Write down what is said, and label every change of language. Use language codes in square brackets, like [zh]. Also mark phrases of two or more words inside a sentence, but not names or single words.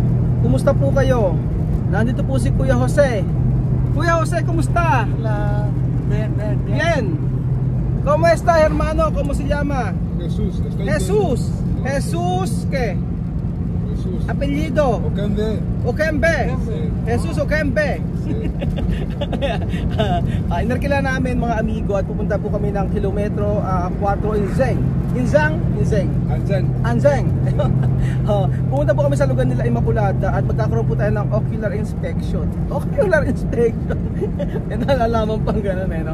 [tl] Kumusta po kayo? Nandito po si Kuya Jose. Kuya Jose, kumusta? [es] Bien. ¿Cómo está, hermano? ¿Cómo se llama? Jesús. Jesús. Jesús, ¿qué? Jesús. Apellido. Okembe. Okembe. Sí. Jesus Okembe. Sí. [tl] Inarkila namin, mga amigo, at pupunta po kami ng kilometro 4 Inzang. Pumunta po kami sa lugar nila Immaculada at magkakaroon po tayo ng ocular inspection. May nalalaman pang gano'n no?